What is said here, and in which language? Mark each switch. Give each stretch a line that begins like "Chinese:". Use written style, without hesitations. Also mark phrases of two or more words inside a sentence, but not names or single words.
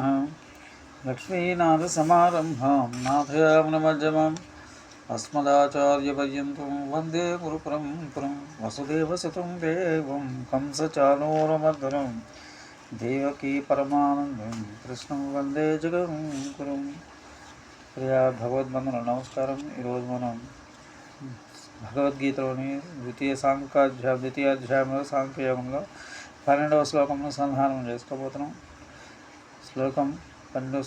Sanskrit: लक्ष्मीनाथसमारम्भां नाथयामुनमध्यमाम् अस्मदाचार्यपर्यन्तं वन्दे गुरुपरम्परां। वसुदेवसुतं देवं कंसचाणूरमर्दनं देवकी परमानन्दं कृष्णं వందే జగద్గురుం.
Telugu: ప్రియా భగవద్బంధువుల నమస్కారం. ఈరోజు మనం భగవద్గీతలోని ద్వితీయాధ్యాయంలో సాంఖ్యయోగంలో 12వ శ్లోకంలో సంధానం చేసుకోబోతున్నాం. శ్లోకం 12.